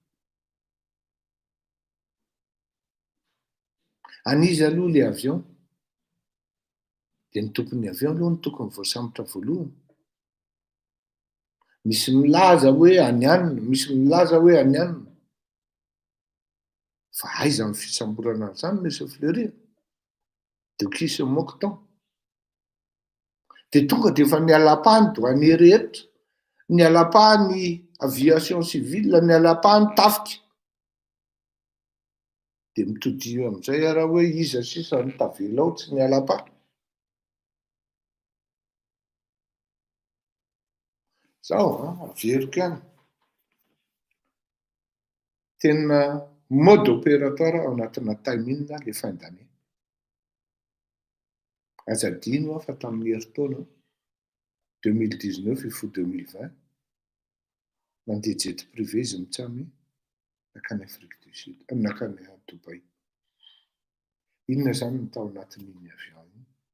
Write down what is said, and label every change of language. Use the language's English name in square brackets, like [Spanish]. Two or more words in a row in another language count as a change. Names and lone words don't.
[Malagasy] Anizy aloha le avion, dia ny tompon'ny avion aloha no tokony voasambotra voalohany. Misy milaza hoe anianina, misy milaza hoe anianina. Fa aiza ny fisamborana an'izany misy fleurir? [French] De qui se moque tant? [Malagasy] Dia tonga dia efa niala-pahany douanier rehetra, niala-pahany [French] aviation civile, [Malagasy] niala-pahany tafika. Dia mitodio amin'izay ara hoe iza sisa ny tavela ao tsy niala-pahy. Zao averiko ihany. Tena [French] mode opératoire [Malagasy] ao anatina timing [French] le fin d'année. [Malagasy] Aza adino fa tamin'ny heritaona 2019 ifo 2020 mandeha [French] jet privé [Malagasy] izy mitsamy nakany Afrique du Sud, nakany Dubai. Inona zany ny tao anatin'iny avion iny?